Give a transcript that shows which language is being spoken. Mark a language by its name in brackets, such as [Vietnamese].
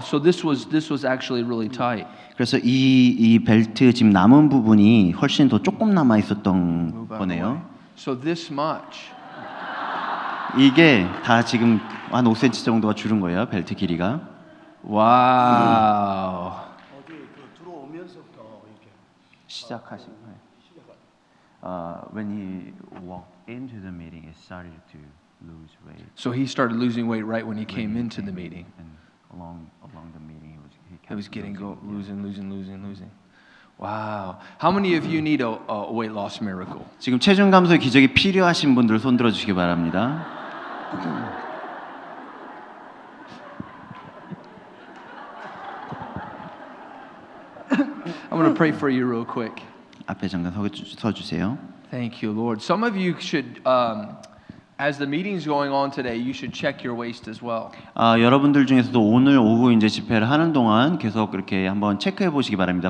[English] So this was actually really tight. [Korean] 그래서 이 벨트 지금 남은 부분이 훨씬 더 조금 남아 있었던 거네요. [English] So this much. [Korean] 이게 다 지금 한 5cm 정도가 줄은 거예요. 벨트 길이가. Wow. 시작하신 거예요. [English] When he walked into the meeting, he started to lose weight. So he started losing weight right when he came into the meeting. And along the meeting, he He was getting losing. Wow. How many of you need a weight loss miracle? [Korean] 지금 체중 감소 기적이 필요하신 분들 손 들어 주시기 바랍니다. [English] I'm going to pray for you real quick. [Korean] 앞에 잠깐 서 주세요. [English] Thank you, Lord. Some of you should, as the meeting's going on today, you should check your waist as well. [Korean] 여러분들 중에서도 오늘 오후 이제 집회를 하는 동안 계속 그렇게 한번 체크해 보시기 바랍니다.